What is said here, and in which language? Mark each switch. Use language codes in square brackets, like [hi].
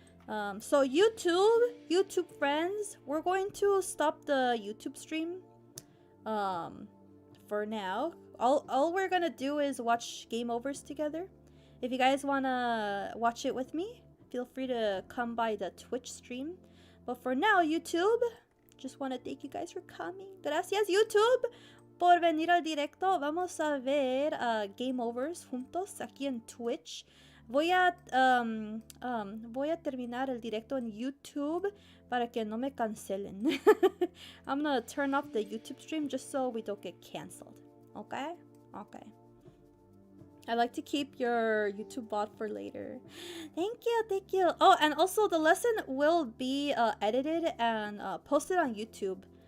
[en] So YouTube friends, we're going to stop the YouTube stream. For now, all we're gonna do is watch game overs together. If you guys wanna watch it with me, feel free to come by the Twitch stream. But for now, YouTube, just wanna thank you guys for coming. [es] Gracias, YouTube, por venir al directo. Vamos a ver game overs juntos aquí en Twitch. Voy a terminar el directo en YouTube para que no me cancelen. [en] I'm gonna turn off the YouTube stream just so we don't get canceled. Okay? Okay. I like to keep your YouTube bot for later. Thank you, thank you. Oh, and also the lesson will be edited and posted on YouTube.